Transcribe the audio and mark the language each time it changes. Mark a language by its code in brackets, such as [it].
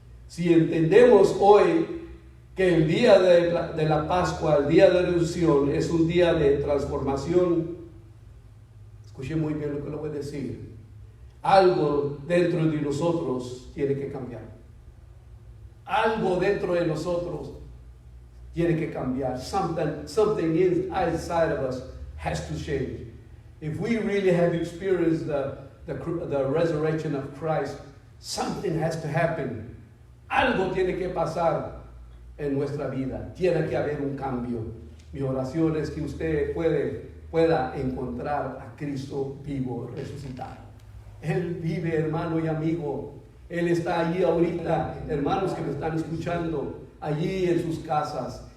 [es] Si entendemos hoy que el día de la Pascua, el día de resurrección, es un día de transformación, escuchen muy bien lo que le voy a decir: algo dentro de nosotros tiene que cambiar. Algo dentro de nosotros tiene que cambiar. [en] Something inside of us has to change. If we really have experienced the resurrection of Christ, something has to happen. [es] Algo tiene que pasar en nuestra vida. Tiene que haber un cambio. Mi oración es que usted pueda encontrar a Cristo vivo, resucitado. Él vive, hermano y amigo. Él está allí ahorita, hermanos que me están escuchando, allí en sus casas.